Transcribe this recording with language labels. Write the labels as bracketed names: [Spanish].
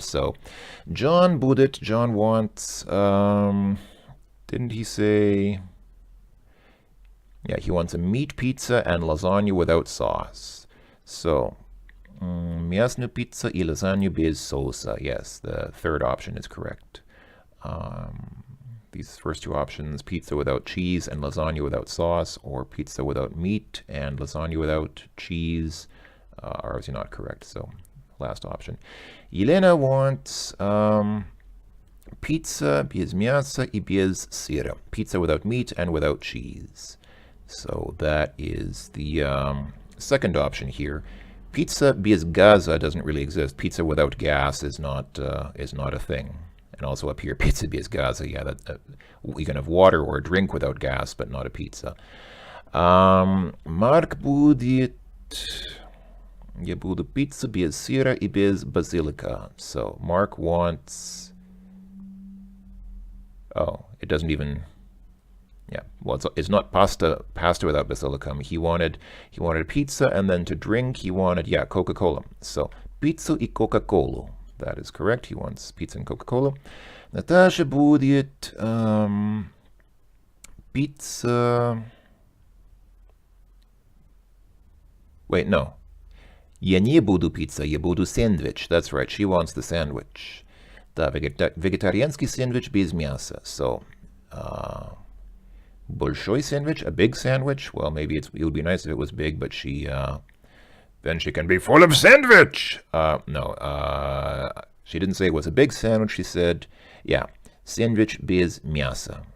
[English] So John будет, John wants, didn't he say, yeah, he wants a meat pizza and lasagna without sauce. [Russian] So мясную пицца и lasagna без соуса. [English] Yes, the third option is correct. These first two options, pizza without cheese and lasagna without sauce, or pizza without meat and lasagna without cheese, are obviously not correct. So last option. [Russian] Елена wants pizza без мяса и без сыра. [English] Pizza without meat and without cheese. So that is the second option here. Pizza [Russian] без газа [English] doesn't really exist. Pizza without gas is not a thing. And also up here, pizza [Russian] без газа. [English] Yeah, you can have water or a drink without gas, but not a pizza. [Russian] Марк будет... Я буду пицца без сыра и без базилика. [English] So Mark wants... Oh, it doesn't even... Yeah, well, it's not pasta without basilicum. He wanted pizza, and then to drink, he wanted, yeah, Coca-Cola. So, pizza и Coca-Cola. That is correct. He wants pizza and Coca-Cola. Natasha будет pizza... Wait, no. [Russian] Я не буду пицца, я буду сэндвич. [English] That's right, she wants the sandwich. [Russian] Да, vegetarianский сэндвич без мяса. [English] So, большой sandwich, a big sandwich. Well, maybe it would be nice if it was big, but then she can be full of sandwich. No, she didn't say it was a big sandwich. She said, yeah, sandwich [Russian] без мяса.